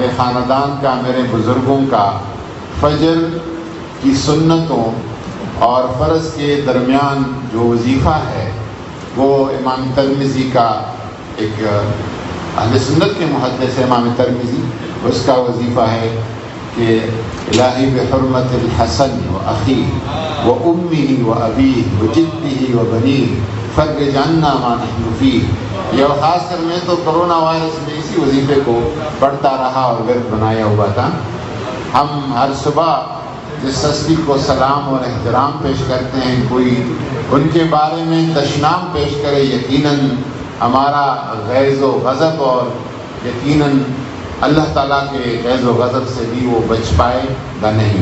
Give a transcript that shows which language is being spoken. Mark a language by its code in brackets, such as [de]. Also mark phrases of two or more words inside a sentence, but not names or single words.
[ur] خاندان کا، میرے بزرگوں کا فجر کی سنتوں اور فرض کے درمیان جو وظیفہ ہے وہ امام ترمذی کا، ایک اہل سنت کے محدث امام ترمذی، اس کا وظیفہ ہے کہ [ar] الہی بحرمت الحسن و اخی و امی و ابی و جدی و بنی فرج عنا ما نحن فیہ. [ur] یہ خاص کر میں تو کرونا وائرس میں اسی وظیفے کو پڑھتا رہا اور ورد بنایا ہوا تھا. ہم ہر صبح جس ہستی کو سلام اور احترام پیش کرتے ہیں، کوئی ان کے بارے میں دشنام پیش کرے، یقیناً ہمارا غیظ و غضب، اور یقیناً اللہ تعالیٰ کے غیظ و غضب سے بھی وہ بچ پائے گا نہیں.